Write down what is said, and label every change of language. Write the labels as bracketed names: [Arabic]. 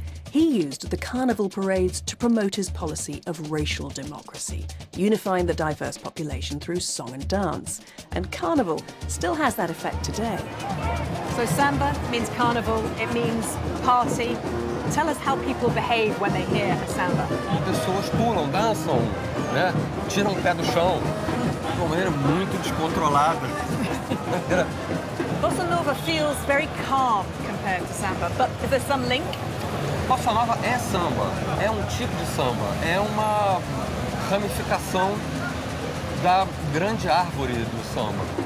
[English] He used the carnival parades to promote his policy of racial democracy, unifying the diverse population through song and dance. And carnival still has that effect today. So samba means carnival, it means party. Tell us how people behave when they hear a samba. [Portuguese] As pessoas pulam, dançam, né? Tiram o pé do chão de uma maneira muito descontrolada. [English] Bossa Nova feels very calm compared to samba, but is there some link? [Portuguese] Bossa Nova é samba, é um tipo de samba, é uma ramificação da grande árvore do samba.